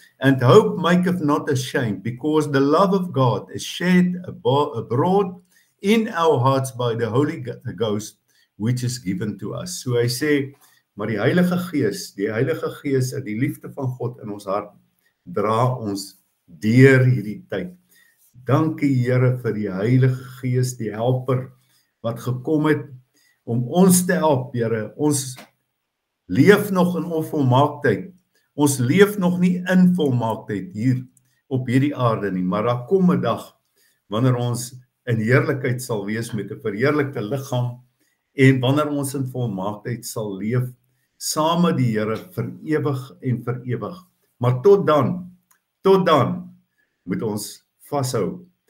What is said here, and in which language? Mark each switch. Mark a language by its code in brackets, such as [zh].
[en] And hope maketh not ashamed, because the love of God is shed abroad in our hearts by the Holy Ghost, which is given to us. [af] So hy sê, maar die Heilige Gees en die liefde van God in ons hart, dra ons deur hierdie tyd. Dankie Here vir die Heilige Gees, die helper, wat gekom het om ons te help, Here. Ons leef nog in onvolmaaktheid. Ons leef nog nie in volmaaktheid hier op hierdie aarde nie, maar daar kom 'n dag wanneer ons in heerlikheid sal wees met 'n verheerlikte liggaam en wanneer ons in volmaaktheid sal leef saam met die Here vir ewig en vir ewig. Maar tot dan moet ons vashou.